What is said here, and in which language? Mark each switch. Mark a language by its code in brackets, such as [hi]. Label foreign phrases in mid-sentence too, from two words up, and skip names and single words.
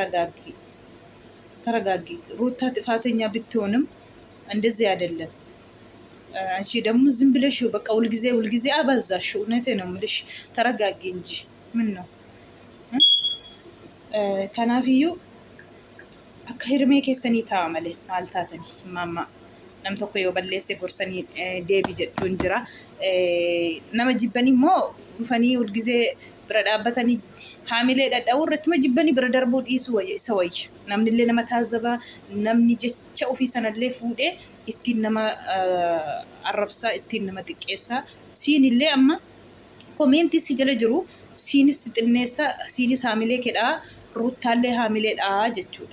[am] ተረጋጊ ሩታ ጥፋተኛ ብትሆንም እንደዚህ አይደለም አንቺ ደግሞ ዝም ብለሽ በቃ ሁልጊዜ አበዛሽ እውነቴ ነው የምልሽ ተረጋጊ እንጂ ምን ነው [om] ከናፊዩ akka hirmee keessanii ta'a malee maal taatanii mamma nam tokko yoo balleesse gorsanii deebi jechuun jira nama jibbanii immoo dhufanii ulgizee bira dhaabbatanii haamilee dhadhaa'uu irratti jibbanii bira darbuu dhiisuu isa wayya namnillee nama taazzaba namni jecha ofii sanallee fuudhee ittiin nama arrabsaa ittiin nama xiqqeessaa siinillee amma koomeentii si jala jiru siinis xinneessa siinis haamilee kedhaa ruuttaallee haamileedhaa jechuudha.